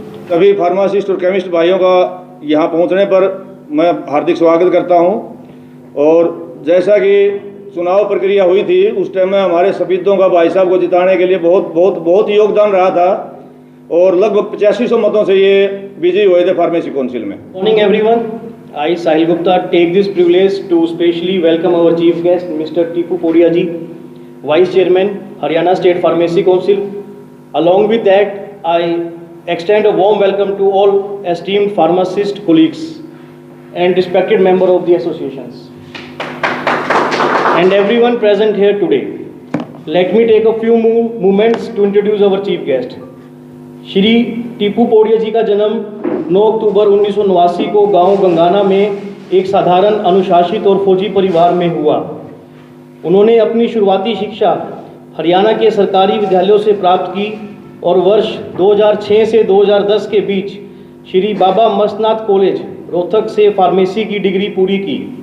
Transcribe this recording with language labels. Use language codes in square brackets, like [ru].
[hi] सभी फार्मासिस्ट और केमिस्ट भाइयों का यहाँ पहुँचने पर मैं हार्दिक स्वागत करता हूँ। और जैसा कि चुनाव प्रक्रिया हुई थी उस टाइम में हमारे सफीदों का भाई साहब को जिताने के लिए बहुत योगदान रहा था और लगभग 8500 मतों से ये विजयी हुए थे फार्मेसी काउंसिल में। [en] Morning everyone, I Sahil Gupta take this privilege to specially welcome our chief guest Mr. Teepu Podia ji, Vice Chairman Haryana State Pharmacy Council. Along with that, I extend a warm welcome to all esteemed pharmacist colleagues and respected member of the associations and everyone present here today. Let me take a few moments to introduce our chief guest. [hi] Shri Tipu podia जी का जन्म 9 अक्टूबर 1989 को गांव गंगाना में एक साधारण अनुशासित और फौजी परिवार में हुआ। उन्होंने अपनी शुरुआती शिक्षा हरियाणा के सरकारी विद्यालयों से प्राप्त की और वर्ष 2006 से 2010 के बीच श्री बाबा मस्तनाथ कॉलेज रोहतक से फार्मेसी की डिग्री पूरी की।